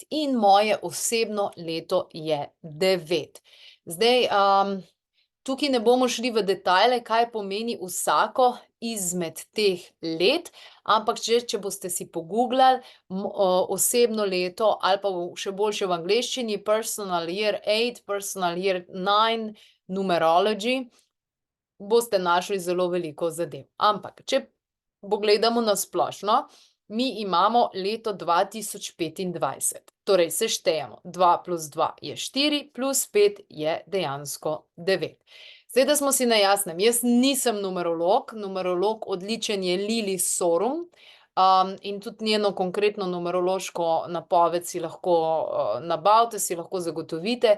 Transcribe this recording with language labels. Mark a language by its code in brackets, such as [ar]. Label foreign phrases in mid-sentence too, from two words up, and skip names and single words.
[sl] In moje osebno leto je 9. Zdaj, tukaj ne bomo šli v detajle, kaj pomeni vsako izmed teh let, ampak če boste si poguglali osebno leto ali pa še boljše v angleščini [en] personal year 8, personal year 9, numerology, [sl] boste našli zelo veliko zadev. Ampak, če pogledamo na splošno, mi imamo leto 2025. Torej, seštejemo, 2 plus 2 je 4, plus 5 je dejansko 9. Zdaj, da smo si na jasnem, jaz nisem numerolog, numerolog odličen je Lili Sorum, in tudi njeno konkretno numerološko napoved si lahko nabavite, si lahko zagotovite.